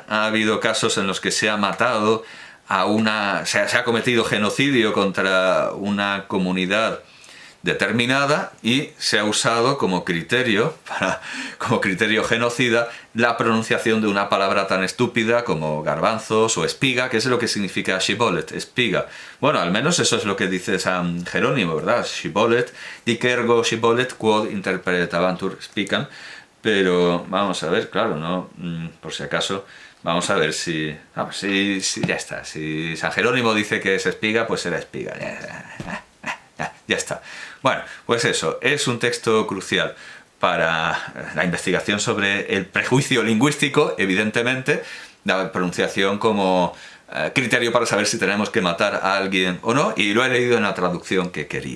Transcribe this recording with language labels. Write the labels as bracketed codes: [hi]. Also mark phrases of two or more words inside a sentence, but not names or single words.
[es] Ha habido casos en los que se ha matado se ha cometido genocidio contra una comunidad determinada y se ha usado como criterio genocida la pronunciación de una palabra tan estúpida como garbanzos o espiga, que es lo que significa shibolet, espiga. Bueno, al menos eso es lo que dice San Jerónimo, ¿verdad? [la] Shibolet, dic ergo shibolet quod interpretabantur spicam. [es] Pero vamos a ver, claro, no, por si acaso, vamos a ver si ya está. Si San Jerónimo dice que es espiga, pues será espiga. Ya está. Bueno, pues eso, es un texto crucial para la investigación sobre el prejuicio lingüístico, evidentemente, la pronunciación como criterio para saber si tenemos que matar a alguien o no, y lo he leído en la traducción que quería.